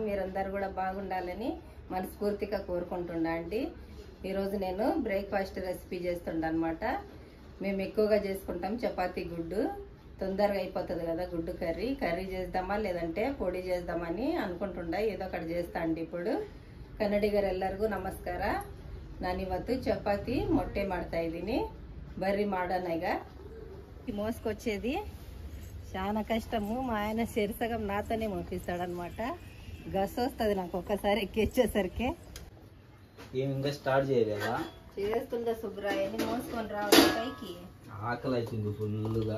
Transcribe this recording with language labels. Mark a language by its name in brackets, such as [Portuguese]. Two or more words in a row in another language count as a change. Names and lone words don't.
[Telugu] మీరందరు కూడా బాగుండాలని మనస్ఫూర్తిగా కోరుకుంటున్నా అండి. ఈరోజు నేను [English] breakfast recipe [Telugu] చేస్తుండ అనమాట. మేము ఎక్కువగా చేసుకుంటాం చపాతీ గుడ్డు. తొందరగా అయిపోతుంది కదా గుడ్డు కర్రీ. కర్రీ చేద్దామా లేదంటే పొడి చేద్దామని అనుకుంటుండా. ఏదో ఒకటి చేస్తా అండి. ఇప్పుడు [Kannada] ಕನ್ನಡಿಗರು ಎಲ್ಲರಿಗೂ ನಮಸ್ಕಾರ. ನಾನಿವತ್ತು ಚಪಾತಿ ಮೊಟ್ಟೆ ಮಾಡ್ತಾ ಇದ್ದೀನಿ. ಬರ್ರಿ ಮಾಡೋಣ. ಈಗ [Telugu] మోసుకొచ్చేది చాలా కష్టము. మా ఆయన శరీసగం నాతోనే మోపిస్తాడనమాట. గస్ వస్తుంది నాకు ఒక్కసారి ఎక్కిచ్చేసరికి. ఇంకా స్టార్ట్ చేయలేదా? చేస్తుందా శుభ్రాయని మోసుకొని రావాలి పైకి. ఆకలి అవుతుంది ఫుల్గా.